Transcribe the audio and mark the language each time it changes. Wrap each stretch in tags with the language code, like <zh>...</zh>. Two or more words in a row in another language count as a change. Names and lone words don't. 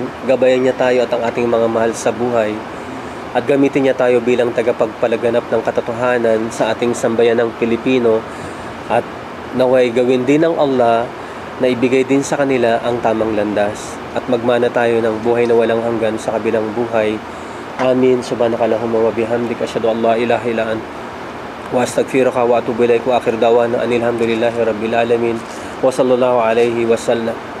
<tl>Gabayan niya tayo at ang ating mga mahal sa buhay. At gamitin niya tayo bilang tagapagpalaganap ng katotohanan sa ating sambayan ng Pilipino. At naway gawin din ng Allah na ibigay din sa kanila ang tamang landas. At magmana tayo ng buhay na walang hanggan sa kabilang buhay. Amin.</tl> <ar>سبحانك اللهم وبحمدك أشهد أن لا إله إلا أنت وأستغفرك وأتوب إليك وآخر دعوانا أن الحمد لله رب العالمين وصلى الله عليه وسلم.</ar>